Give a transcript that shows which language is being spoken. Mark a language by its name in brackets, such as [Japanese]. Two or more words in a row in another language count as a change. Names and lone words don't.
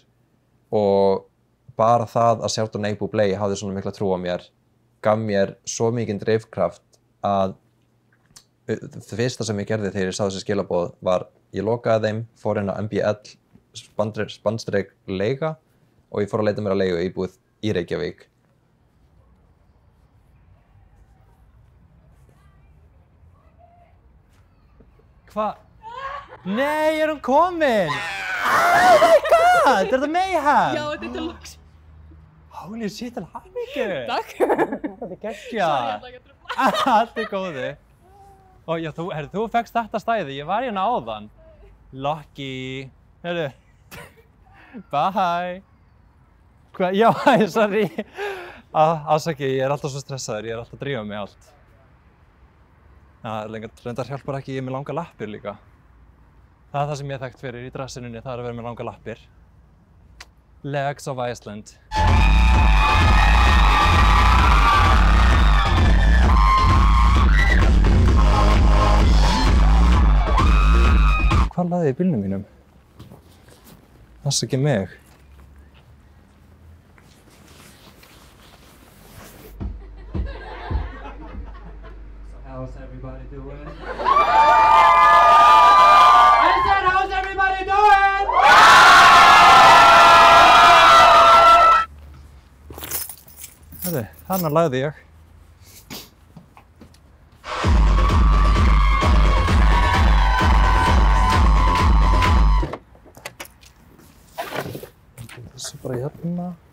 [Icelandic] Og bara það að Chardonnay Bublé hafði svona mikla trú á mér, gaf mér svo mikinn drifkraft að það fyrsta sem ég gerði þegar ég sá þessi skilaboð var ég lokaði þeim, fór inn á MBL /leiga og ég fór að leita mér að leigu íbúð í Reykjavík. Hva? Nei, hún komin? [English] Oh my god, [Icelandic] þetta Mayhem? Já, þetta er loks. [English] Holy shit, [Icelandic] til hamingju. Takk. Þetta er geggjað. Sorry, ég ætla ekki að trufla. Allt er góðu. Ó, já, þú fekkst þetta stæði, ég var hérna áðan. Lucky. Heyrðu. Bye. Hvað? Já, sorry. Afsakið, ég alltaf svo stressaður, ég alltaf að drífa mig allt. Reyndar hjálpar ekki, ég með langa lappir líka. Það sem ég er þekkt fyrir í dressinunni, það að vera með langa lappir. [English] Legs of Iceland. [Icelandic] Hvað laði ég í bílnum mínum? Afsakið mig. [English] How's everybody doing? I said, how's everybody doing? [Icelandic] Hörðu, þarna lagði ég. Þessu bara hérna.